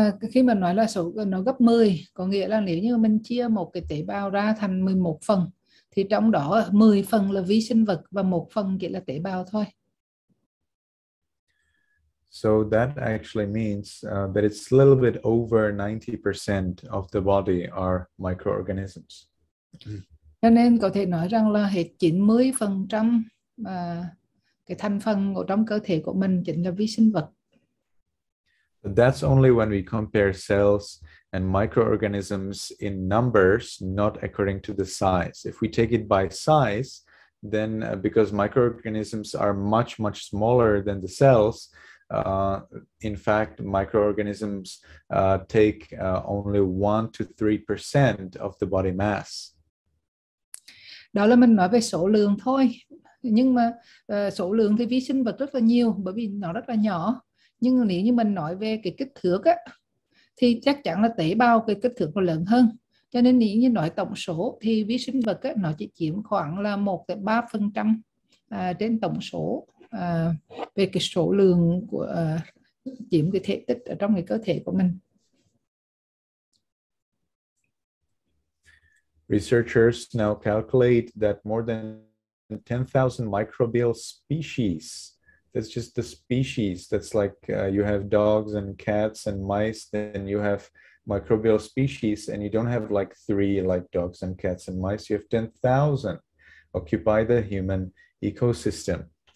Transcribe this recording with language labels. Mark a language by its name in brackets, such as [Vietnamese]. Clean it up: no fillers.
[Vietnamese] Khi mà nói là số nó gấp 10, có nghĩa là nếu như mình chia một cái tế bào ra thành 11 phần thì trong đó 10 phần là vi sinh vật và 1 phần chỉ là tế bào thôi. [English] So that actually means that it's a little bit over 90% of the body are microorganisms. Cho nên có thể nói rằng là hết 90% cái thành phần ở trong cơ thể của mình chính là vi sinh vật. But that's only when we compare cells and microorganisms in numbers, not according to the size. If we take it by size, then because microorganisms are much, much smaller than the cells, in fact, microorganisms take only 1 to 3% of the body mass. [Vietnamese] Đó là mình nói về số lượng thôi. Nhưng mà số lượng thì vi sinh vật rất là nhiều bởi vì nó rất là nhỏ. Nhưng nếu như mình nói về cái kích thước á, thì chắc chắn là tế bào cái kích thước nó lớn hơn. Cho nên nếu như nói tổng số thì vi sinh vật á, nó chỉ chiếm khoảng là 1,3% trên tổng số về cái số lượng của chiếm cái thể tích ở trong cái cơ thể của mình. [English] Researchers now calculate that more than 10,000 microbial species, that's just the species, that's like you have dogs and cats and mice, then you have microbial species, and you don't have like 3 like dogs and cats and mice, you have 10,000 occupy the human ecosystem.